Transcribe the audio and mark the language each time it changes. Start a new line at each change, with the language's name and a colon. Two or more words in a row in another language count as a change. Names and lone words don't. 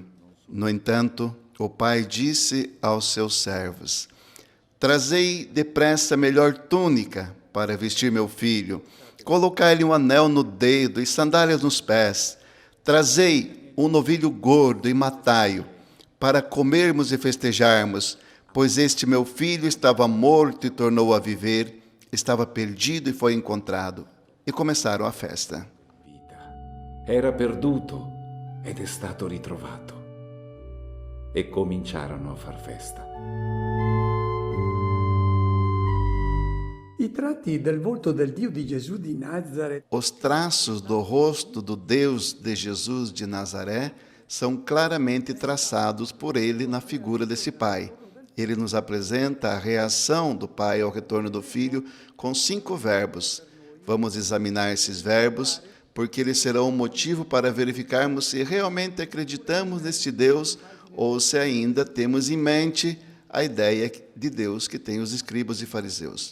Portuguese: No entanto, o pai disse aos seus servos, trazei depressa a melhor túnica para vestir meu filho, colocai-lhe um anel no dedo e sandálias nos pés, trazei um novilho gordo e matai-o, para comermos e festejarmos, pois este meu filho estava morto e tornou a viver, estava perdido e foi encontrado. E começaram a festa.
Italian: era perduto ed è stato ritrovato. E cominciarono a far festa. I tratti del volto del Dio di Gesù di Nazareth
Portuguese: Os traços do rosto do Deus de Jesus de Nazaré são claramente traçados por ele na figura desse pai. Ele nos apresenta a reação do pai ao retorno do filho com 5 verbos. Vamos examinar esses verbos, porque eles serão um motivo para verificarmos se realmente acreditamos neste Deus ou se ainda temos em mente a ideia de Deus que tem os escribas e fariseus.